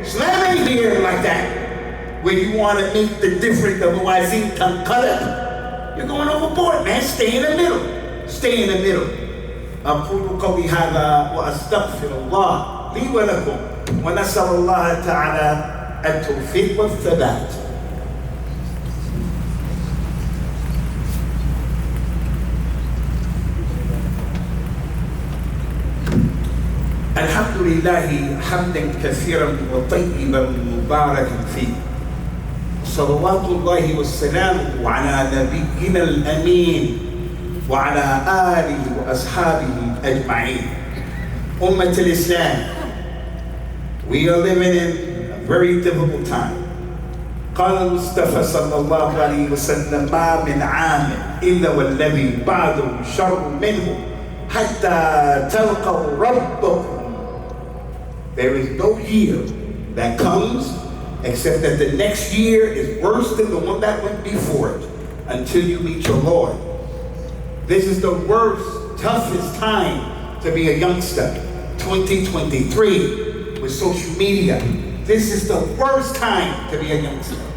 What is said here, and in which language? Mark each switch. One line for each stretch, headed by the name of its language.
English: Islam ain't here like that. When you want to make the difference of wazin tanqalab, you're going overboard, man. Stay in the middle. Stay in the middle.
Arabic: أقول قولي هذا وأستغفر الله لي ولكم ونسأل الله تعالى التوفيق والثبات. الحمد لله حمدا كثيرا وطيبا مباركا فيه. صلوات الله والسلام على نبينا الأمين وعلى آله وأصحابه أجمعين. Ummah al-Islam,
English: we are living in a very difficult time.
Arabic: قال المصطفى صلى الله عليه وسلم ما من عام إلا والذي بعده شر منه حتى تلقوا ربكم.
English: There is no year that comes except that the next year is worse than the one that went before it until you meet your Lord. This is the worst, toughest time to be a youngster. 2023 with social media. This is the worst time to be a youngster.